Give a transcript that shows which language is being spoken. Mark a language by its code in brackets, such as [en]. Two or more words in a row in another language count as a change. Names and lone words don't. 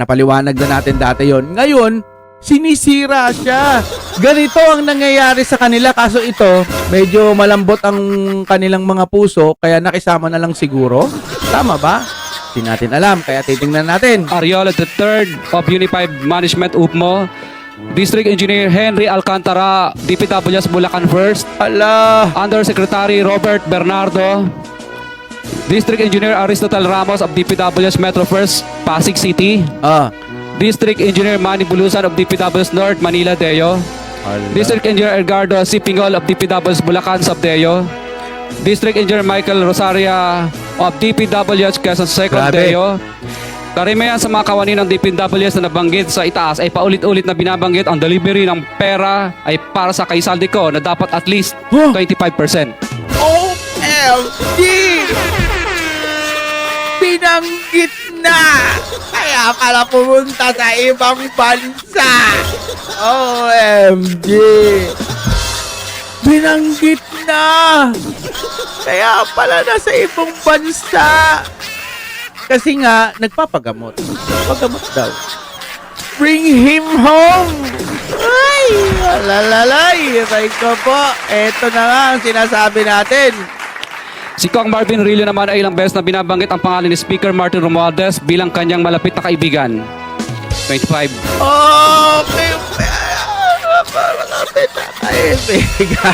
[tl] Napaliwanag na natin dati yon. Ngayon, sinisira siya. Ganito ang nangyayari sa kanila, kaso ito, medyo malambot ang kanilang mga puso, kaya nakisama na lang siguro. Tama ba? Hindi natin alam, kaya titingnan natin. [en] Ariola III of Unified Management UPMO, District Engineer Henry Alcantara, DPWS Bulacan First, [tl] Ala! [en] Undersecretary Robert Bernardo, District Engineer Aristotle Ramos of DPWS Metro First, Pasig City, District Engineer Manny Bulusan of DPWS North, Manila Deo, District Engineer Edgardo C. Pingol of DPWS Bulacan Subdeo, District Engineer Michael Rosaria of DPWS Quezon Second [tl] Grabe. Deo. Karamihan sa mga kawani ng DPWS na nabanggit sa itaas ay paulit-ulit na binabanggit ang delivery ng pera ay para sa kaisaldi ko na dapat [en] at least Huh? [tl] 25%. OMG! Binanggit na! Kaya pala pumunta sa ibang bansa! OMG! Binanggit na! Kaya pala nasa ibang bansa! Kasi nga, nagpapagamot. Pagamot daw. [en] Bring him home! [tl] Ay! Alalalay! Aray ko po! Eto na nga ang sinasabi natin. Si Kong Marvin Rillo naman ay ilang beses na binabanggit ang pangalan ni Speaker Martin Romualdez bilang kanyang malapit na kaibigan. 25. Okay. Malapit na kaibigan.